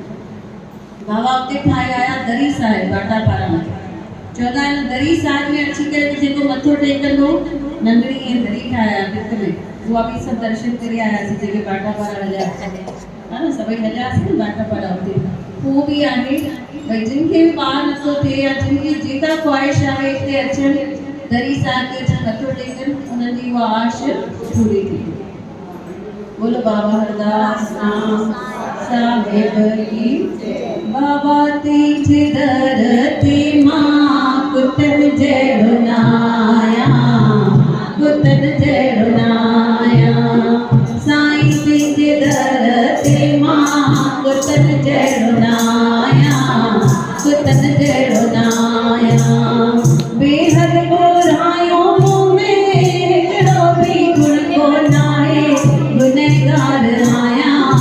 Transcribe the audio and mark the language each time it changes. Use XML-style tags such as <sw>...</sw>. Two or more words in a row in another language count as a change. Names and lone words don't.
<sd>बाबा उते ठाहे आया दरी साहिब बाटा पारा में, चवंदा आहिनि दरी साहिब में अची करे जेको मथो टेकंदो, नंढड़ी ईअं दरी ठाहिया भित में, उहा बि सभु दर्शन करे आयासीं, जेके बाटा पारा हलिया, हा न, सभई हलियासीं न बाटा पारा उते। उहो बि आहे भई जिन खे बि ॿार नथो थिए या जिन खे जेका ख़्वाहिश आहे हिते अचनि, दरी साहिब ते अचनि, मथो टेकनि, उन्हनि जी उहा आश पूरी थी।</sd> <hi>बोलो बाबा हरदास साहिब की।</hi> <sd>बाबा तेजे दर ते मां कुतन जहिड़ो नाया, कुतन जहिड़ो नाया, साईं तेजे दर ते मां कुतन जहिड़ो नाया, कुतन जहिड़ो नाया, बेहद बुरायूं मूं में हिकिड़ो बि गुण को नाहे, गुनहगार आहियां,</sd>